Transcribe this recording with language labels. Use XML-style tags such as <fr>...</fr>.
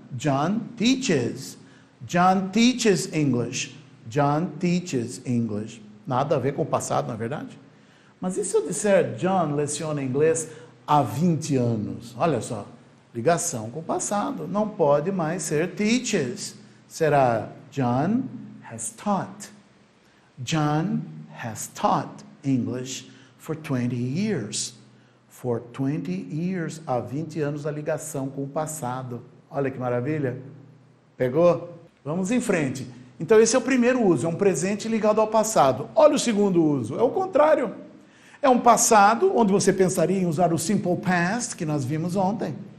<en>John teaches. John teaches English. John teaches English.</en> <pt>Nada a ver com o passado, não é verdade? Mas e se eu disser John leciona inglês há 20 anos? Olha só. Ligação com o passado. Não pode mais ser teaches.</pt> <en>Será John has taught. John has taught English for 20 years. For 20 years.</en> <pt>Há 20 anos a ligação com o passado. Olha que maravilha. Pegou? Vamos em frente. Então esse é o primeiro uso. É um presente ligado ao passado. Olha o segundo uso. É o contrário. É um passado onde você pensaria em usar o simple past que nós vimos ontem.</pt>